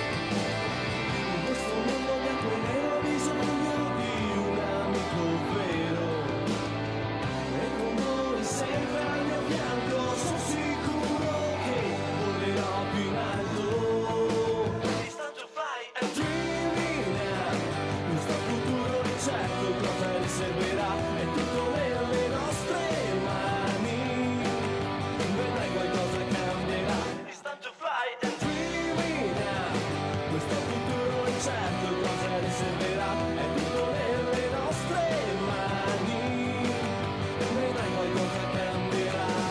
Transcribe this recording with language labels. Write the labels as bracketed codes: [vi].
[it] In questo mondo bianco e nero ho bisogno di un amico vero, e con voi sempre al mio fianco sono sicuro che volerò più in alto. [en] It's time to fly and dreaming now. [it] Questo futuro incerto cosa riserverà, è tutto nelle nostre mani, vedrai qualcosa cambierà. [en] It's time to fly and dreaming now. [it] Questo futuro incerto cosa riserverà, è tutto nelle nostre mani, vedrai qualcosa cambierà.